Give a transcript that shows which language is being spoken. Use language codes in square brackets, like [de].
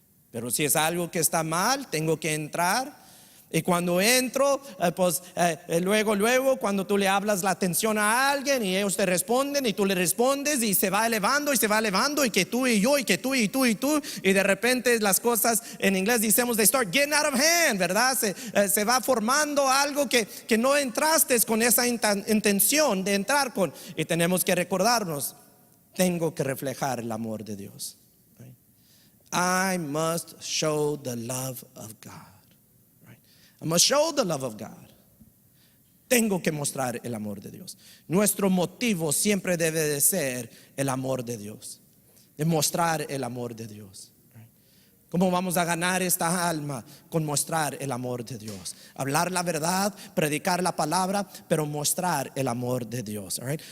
[es] Pero si es algo que está mal, tengo que entrar. Y cuando entro, luego cuando tú le hablas la atención a alguien y ellos te responden y tú le respondes y se va elevando y que tú y yo y que tú y tú y tú, y de repente las cosas en inglés decimos [en] they start getting out of hand, [es] ¿verdad? Se va formando algo que no entraste con esa intención de entrar con, y tenemos que recordarnos, tengo que reflejar el amor de Dios. [en] I must show the love of God. I must show the love of God. [es] Tengo que mostrar el amor de Dios. Nuestro motivo siempre debe de ser el amor de Dios, de mostrar el amor de Dios. ¿Cómo vamos a ganar esta alma? Con mostrar el amor de Dios. Hablar la verdad, predicar la palabra, pero mostrar el amor de Dios. Right?